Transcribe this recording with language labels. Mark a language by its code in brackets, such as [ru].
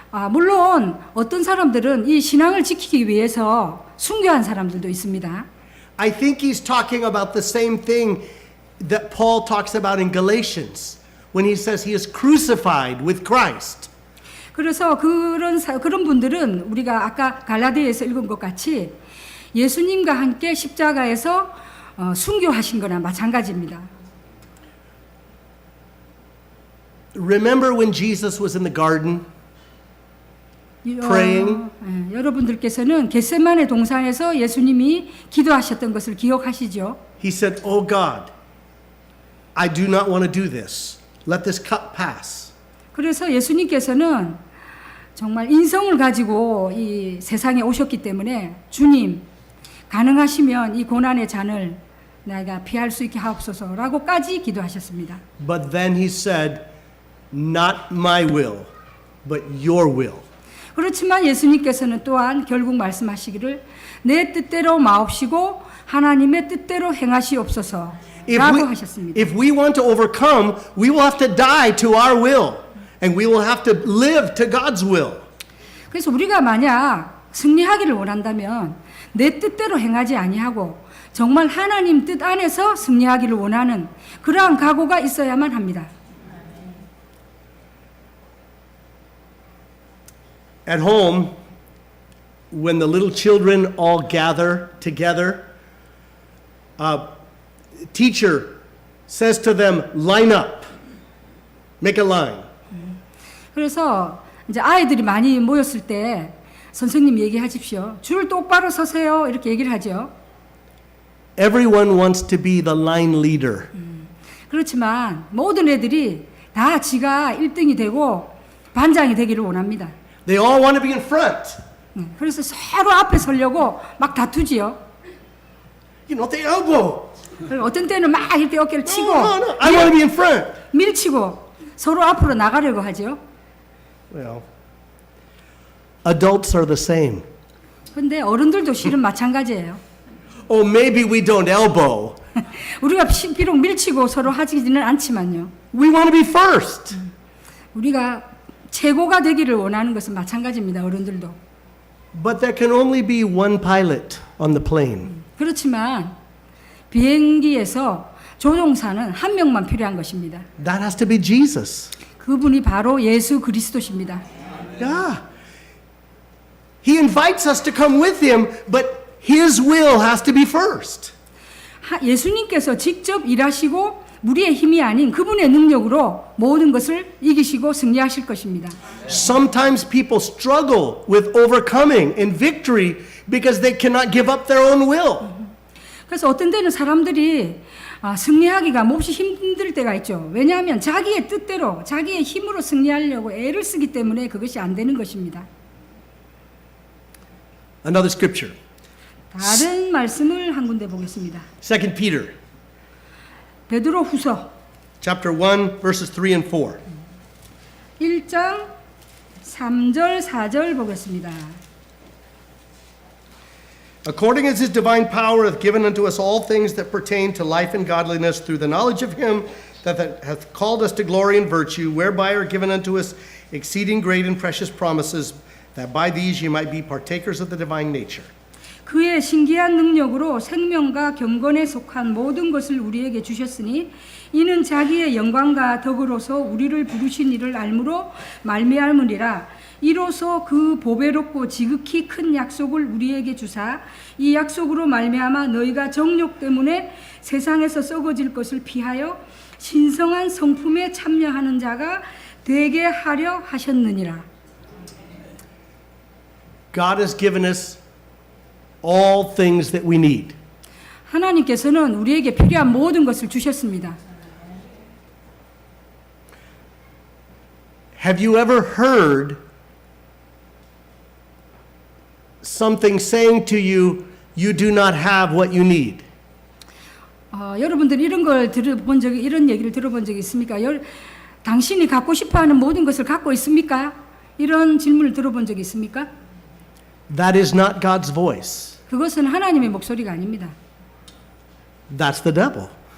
[ko] 물론 어떤 사람들은 이 신앙을 지키기 위해서 순교한 사람들도 있습니다. [en] I think he's talking about the same thing that Paul talks about in Galatians when he says he is crucified with Christ. [ko] 그래서 그런 분들은 우리가 아까 갈라디아에서 읽은 것 같이 예수님과 함께 십자가에서 순교하신 거나 마찬가지입니다. [en] Remember when Jesus was in the garden praying? [ko] 여러분들께서는 겟세마네 동산에서 예수님이 기도하셨던 것을 기억하시죠? [en] He said, "Oh God, I do not want to do this. Let this cup pass." [ko] 그래서 예수님께서는 정말 인성을 가지고 이 세상에 오셨기 때문에 주님 가능하시면 이 고난의 잔을 내가 피할 수 있게 하옵소서라고까지 기도하셨습니다. [en] But then he said, "Not my will, but your will." [ko] 그렇지만 예수님께서는 또한 결국 말씀하시기를 내 뜻대로 마옵시고 하나님의 뜻대로 행하시옵소서라고 하셨습니다. [en] If we want to overcome, we will have to die to our will, and we will have to live to God's will. [ko] 그래서 우리가 만약 승리하기를 원한다면 내 뜻대로 행하지 아니하고 정말 하나님 뜻 안에서 승리하기를 원하는 그러한 각오가 있어야만 합니다. [en] At home, when the little children all gather together, teacher says to them, "Line up, make a line." [ko] 그래서 이제 아이들이 많이 모였을 때 선생님 얘기하십시오. 줄 똑바로 서세요. 이렇게 얘기를 하죠. [en] Everyone wants to be the line leader. [ko] 그렇지만 모든 애들이 다 지가 1등이 되고 반장이 되기를 원합니다. [en] They all want to be in front. [ko] 그래서 서로 앞에 서려고 막 다투지요. [en] You know, they elbow. [ko] 어떤 때는 막 이렇게 어깨를 치고 [en] No, I want to be in front. [ko] 밀치고 서로 앞으로 나가려고 하죠. [en] Well, adults are the same. [ko] 근데 어른들도 실은 마찬가지예요. [en] Oh, maybe we don't elbow. [ko] 우리가 비록 밀치고 서로 하지는 않지만요. [en] We want to be first. [ko] 우리가 최고가 되기를 원하는 것은 마찬가지입니다. 어른들도. [en] But there can only be one pilot on the plane. [ko] 그렇지만 비행기에서 조종사는 한 명만 필요한 것입니다. [en] That has to be Jesus. [ko] 그분이 바로 예수 그리스도십니다. [en] Yeah. He invites us to come with him, but His will has to be first. [ko] 예수님께서 직접 일하시고 우리의 힘이 아닌 그분의 능력으로 모든 것을 이기시고 승리하실 것입니다. [en] Sometimes people struggle with overcoming and victory because they cannot give up their own will. [ko] 그래서 어떤 때는 사람들이 승리하기가 몹시 힘들 때가 있죠. 왜냐하면 자기의 뜻대로 자기의 힘으로 승리하려고 애를 쓰기 때문에 그것이 안 되는 것입니다. [en] Another scripture. [ko] 다른 말씀을 한 군데 보겠습니다. [en] 2 Peter [ko] 베드로 후서 [en] chapter 1 verses 3 and 4. [ko] 1장 3절 4절 보겠습니다. [en] According as his divine power hath given unto us all things that pertain to life and godliness through the knowledge of him that hath called us to glory and virtue, whereby are given unto us exceeding great and precious promises, that by these ye might be partakers of the divine nature. [ko] 그의 신기한 능력으로 생명과 경건에 속한 모든 것을 우리에게 주셨으니 이는 자기의 영광과 덕으로서 우리를 부르신 이를 알므로 말미암으리라. 이로써 그 보배롭고 지극히 큰 약속을 우리에게 주사 이 약속으로 말미암아 너희가 정욕 때문에 세상에서 썩어질 것을 피하여 신성한 성품에 참여하는 자가 되게 하려 하셨느니라. [en] God has given us all things that we need. [ko] 하나님께서는 우리에게 필요한 모든 것을 주셨습니다. [en] Have you ever heard something saying to you, you do not have what you need? [ko] 여러분들 이런 걸 들어본 적이 이런 얘기를 들어본 적이 있습니까? 당신이 갖고 싶어하는 모든 것을 갖고 있습니까? 이런 질문을 들어본 적이 있습니까? [en] That is not God's voice. [ko] 그것은 하나님의 목소리가 아닙니다. [en] That's the devil.